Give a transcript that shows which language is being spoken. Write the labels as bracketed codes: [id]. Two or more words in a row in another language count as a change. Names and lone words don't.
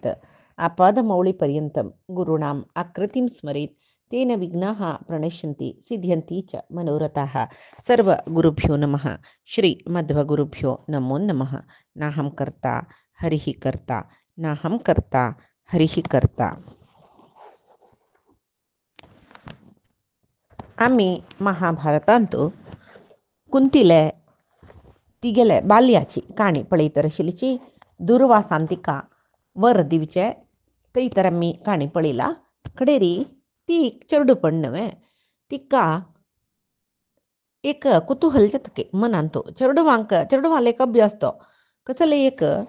[sa] आपादमौलिपर्यन्तं गुरूणाम् आकृतिं स्मरेत् तेन विघ्नाः प्रणश्यन्ति सिद्ध्यन्ति च मनोरथाः. सर्वगुरुभ्यो नमः. श्रीमध्वगुरुभ्यो नमो नमः. नाहं कर्ता हरिः कर्ता नाहं कर्ता हरिः कर्ता. [kok] आम्ही महाभारतांतू कुंतीले तिगेले बाल्याची काणी पळयत आशिल्लीची दुर्वासांतिका वर दिवचे ते तर आमी काणी पळयला कडेरी ती चेडू पण न्हय तिका एक कुतूहल जातके मनान तो चेडवांक एक अभ्यास तो कसले एक